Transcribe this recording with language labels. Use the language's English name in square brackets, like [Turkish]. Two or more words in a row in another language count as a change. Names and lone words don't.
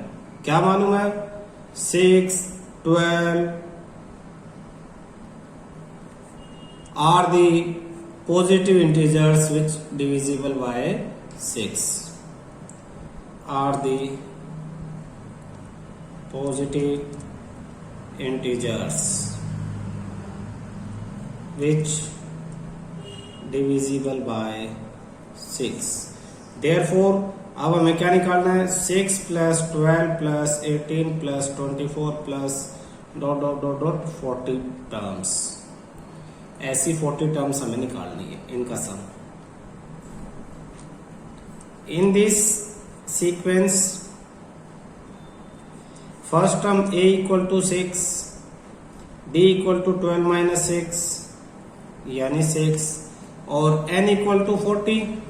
[Hindi] क्या मालूम है? [English] 6, 12 are the positive integers which divisible by 6 are the positive integers which divisible by 6। therefore [Hindi] अब हमें क्या निकालना है? [English] 6 plus 12 plus 18 plus 24 plus dot dot dot dot 40 टर्म्स। [Hindi] ऐसी 40 टर्म्स हमें निकालनी है, इनका सम। [English] in this sequence first term a equal to 6, d equal to 12 minus 6 यानी 6 और n equal to 40।